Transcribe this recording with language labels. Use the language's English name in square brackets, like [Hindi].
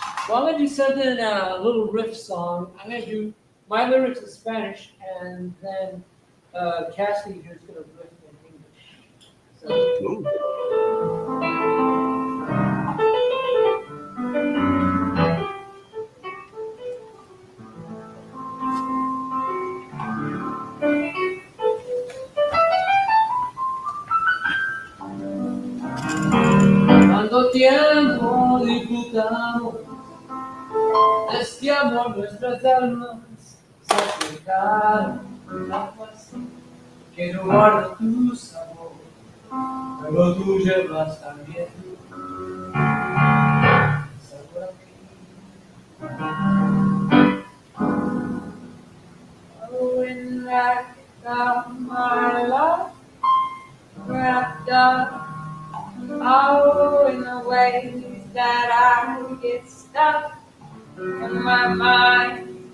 [English] Well, I'm gonna do something, a little riff song. I'm gonna do my lyrics in Spanish, and then Cassidy here's gonna riff in English. [Spanish] tanto tiempo disfrutamos de este amor, nuestras almas se acercaron tanto así que no guardo tu sabor, pero tú llevas también sabor a mí. [English] Oh, in that my life wrapped up. Oh, in the ways that I get stuck in my mind.